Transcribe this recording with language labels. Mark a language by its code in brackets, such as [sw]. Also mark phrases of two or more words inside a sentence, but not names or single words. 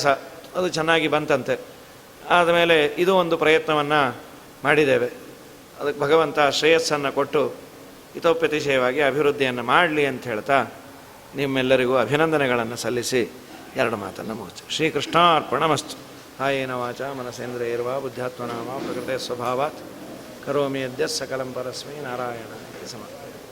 [kn] ಅದು ಚೆನ್ನಾಗಿ ಬಂತಂತೆ. ಆದಮೇಲೆ ಇದು ಒಂದು ಪ್ರಯತ್ನವನ್ನು ಮಾಡಿದ್ದೇವೆ. ಅದಕ್ಕೆ ಭಗವಂತ ಶ್ರೇಯಸ್ಸನ್ನು ಕೊಟ್ಟು ಹಿತೋಪತಿಶಯವಾಗಿ ಅಭಿವೃದ್ಧಿಯನ್ನು ಮಾಡಲಿ ಅಂತ ಹೇಳ್ತಾ ನಿಮ್ಮೆಲ್ಲರಿಗೂ ಅಭಿನಂದನೆಗಳನ್ನು ಸಲ್ಲಿಸಿ ಎರಡು ಮಾತನ್ನು ಮುಗಿಸಿ. [sa] ಶ್ರೀಕೃಷ್ಣಾರ್ಪಣಮಸ್ತು. ಕಾಯೇನ ವಾಚ ಮನಸೇಂದ್ರಿಯರ್ವಾ ಬುದ್ಧ್ಯಾತ್ಮನಾಮ ಪ್ರಕೃತೆ ಸ್ವಭಾವಾತ್ ಕರೋಮಿ ಯದ್ಯತ್ ಸಕಲಂ ಪರಸ್ಮೈ ನಾರಾಯಣ ಸಮರ್ಪಯಾಮಿ.